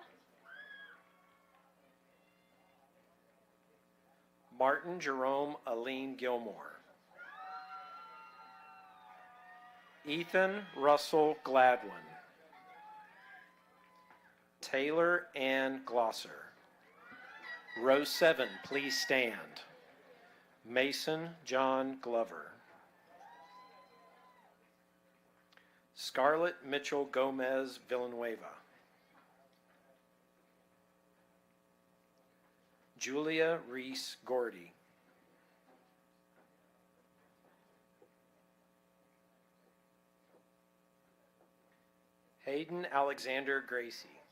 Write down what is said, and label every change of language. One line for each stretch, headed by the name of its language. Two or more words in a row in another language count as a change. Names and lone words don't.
English: Martin Jerome Aline Gilmore. Ethan Russell Gladwin. Taylor Ann Glosser. Row 7, please stand. Mason John Glover. Scarlett Mitchell Gomez Villanueva. Julia Reese Gordy. Hayden Alexander Gracie.